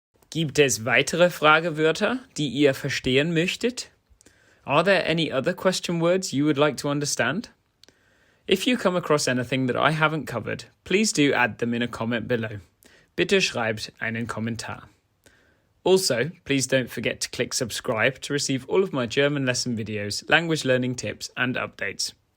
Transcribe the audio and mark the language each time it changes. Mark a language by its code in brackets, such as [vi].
[de] Gibt es weitere Fragewörter, die ihr verstehen möchtet? [en] Are there any other question words you would like to understand? If you come across anything that I haven't covered, please do add them in a comment below. [de] Bitte schreibt einen Kommentar. [en] Also, please don't forget to click subscribe to receive all of my German lesson videos, language learning tips and updates.